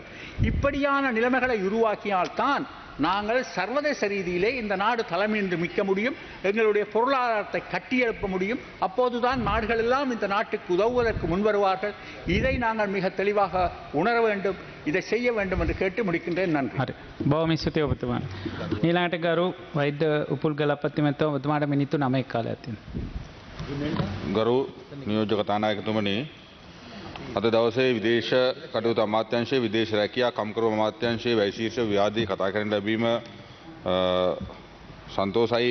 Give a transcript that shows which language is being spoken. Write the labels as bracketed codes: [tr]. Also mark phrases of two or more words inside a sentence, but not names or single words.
[ta] இப்படியான நிலைமைகளை உருவாக்கினால்தான் நாங்கள் சர்வதேச ரீதியிலே இந்த நாடு தலைமையின்றி மிக்க முடியும், எங்களுடைய பொருளாதாரத்தை கட்டியெழுப்ப முடியும். அப்போதுதான் நாடுகள் எல்லாம் இந்த நாட்டுக்கு உதவுவதற்கு முன்வருவார்கள். இதை நாங்கள் மிக தெளிவாக உணர வேண்டும், இதை செய்ய வேண்டும் என்று கேட்டு முடிக்கின்றேன். நன்றி. [si] බොහොම ස්තුතියි ඔබතුමාට. ඊළඟට ගරු වෛද්‍ය උපුල් ගලපති මහත්මයා ඔබතුමාට මිනිත්තු 9ක් කාලයක් තියෙනවා. ගරු නියෝජක තානායකතුමනි, අද දවසේ විදේශ කටයුතු අමාත්‍යාංශයේ විදේශ රැකියා කම්කරු අමාත්‍යාංශයේ වෛශීර්ෂ විවාදී කතා කරන්න ලැබීම සන්තෝෂයි.